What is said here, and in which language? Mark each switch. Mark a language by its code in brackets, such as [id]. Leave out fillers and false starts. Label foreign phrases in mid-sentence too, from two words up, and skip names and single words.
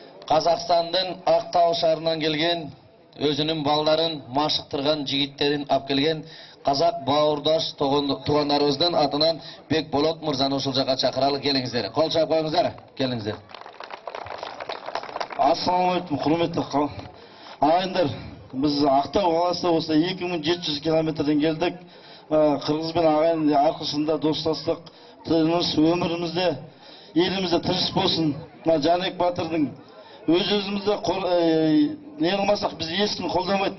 [ky] Казакстандын Ак Тау шаарынан келген өзүнүн балдарын машыктырган жигиттерин алып келген казак бауырдаш туугандарыбыздын атынан Бек Болот мырзаны ушул жака чакыралы, келиңиздер. Кол чаап коюңуздар, келиңиздер. [ar] Ассаламу алейкум, [kk] құрметті ағайындар. Біз Ақтау қаласында осы 2700 километрден келдік. Қырғыз бен ағайын арқасында достастық, тыныш өмірімізде, елімізде тыныш болсын. Жанек Батырдың өзімізде не қылмасақ біз ешкім қолдамайды.